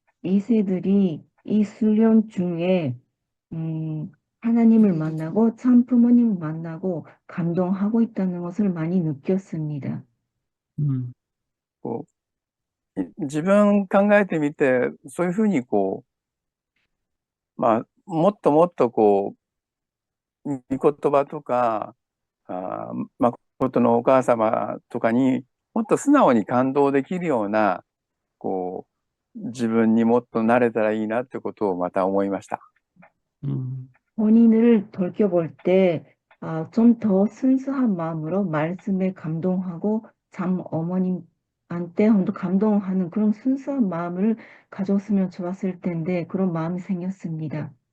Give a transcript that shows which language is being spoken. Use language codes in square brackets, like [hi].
[ko] 2세들이 이 수련 중에 하나님을 만나고 참 부모님을 만나고 감동하고 있다는 것을 많이 느꼈습니다. [ja] こ自分考えてみて、そういうふうにもっともっと御言葉とか、誠のお母様とかにもっと素直に感動できるような、自分にもっとなれたらいいなってことをまた思いました。 [ko] 본인을 돌이켜볼 때, 좀 더 순수한 마음으로 말씀에 감동하고 참 어머님한테 또 감동하는 그런 순수한 마음을 가졌으면 좋았을 텐데 그런 마음이 생겼습니다.